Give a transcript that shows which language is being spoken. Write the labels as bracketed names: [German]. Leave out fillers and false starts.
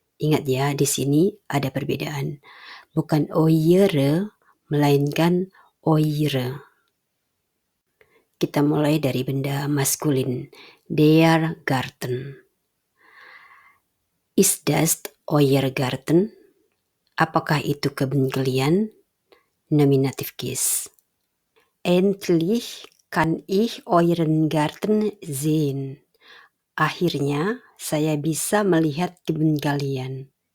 [Indonesian] Ingat ya, di sini ada perbedaan. Bukan eure, melainkan eure. Kita mulai dari benda maskulin, [German] der Garten. Ist das euer Garten? [Indonesian] Apakah itu kebun kalian? Nominatif case. [German] Endlich kann ich euren Garten sehen. [Indonesian] Akhirnya saya bisa melihat kebun kalian.